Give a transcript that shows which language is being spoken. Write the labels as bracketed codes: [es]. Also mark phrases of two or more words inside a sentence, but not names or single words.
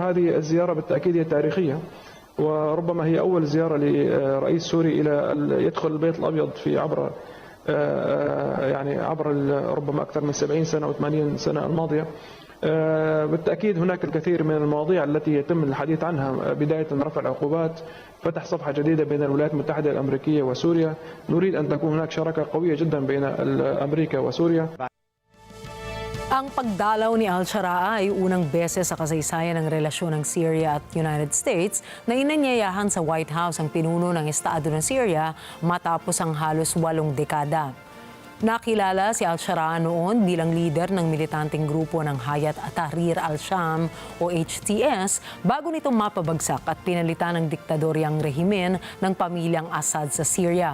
[ar] هذه الزيارة بالتأكيد هي تاريخية وربما هي أول زيارة لرئيس سوري إلى يدخل البيت الأبيض في عبر ربما أكثر من 70 سنة أو 80 سنة الماضية. بالتأكيد هناك الكثير من المواضيع التي يتم الحديث عنها، بداية رفع العقوبات، فتح صفحة جديدة بين الولايات المتحدة الأمريكية وسوريا. نريد أن تكون هناك شراكة قوية جدا بين أمريكا وسوريا. [tl] Ang pagdalaw ni AL-SHARAA ay unang beses sa kasaysayan ng relasyon ng Syria at United States na inanyayahan sa White House ang pinuno ng Estado ng Syria matapos ang halos 8 dekada. Nakilala si AL-SHARAA noon bilang leader ng militanteng grupo ng Hayat Tahrir al-Sham o HTS bago nito mapabagsak at pinalitan ng diktadoryang rehimen ng pamilyang Assad sa Syria.